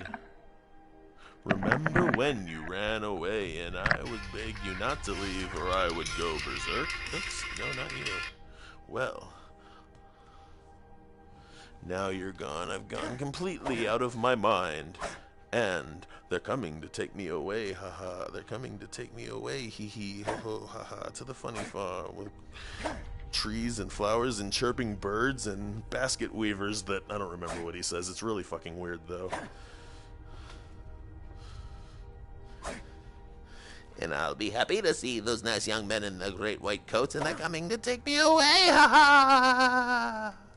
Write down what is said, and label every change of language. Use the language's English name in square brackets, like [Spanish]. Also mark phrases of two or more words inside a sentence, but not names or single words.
[English] Remember when you ran away and I would beg you not to leave or I would go berserk? Oops, no, not you. Well, now you're gone. I've gone completely out of my mind. And they're coming to take me away, haha. They're coming to take me away, hee hee, ho ho, haha, to the funny farm with trees and flowers and chirping birds and basket weavers that I don't remember what he says. It's really fucking weird though. And I'll be happy to see those nice young men in the great white coats, and they're coming to take me away, ha ha!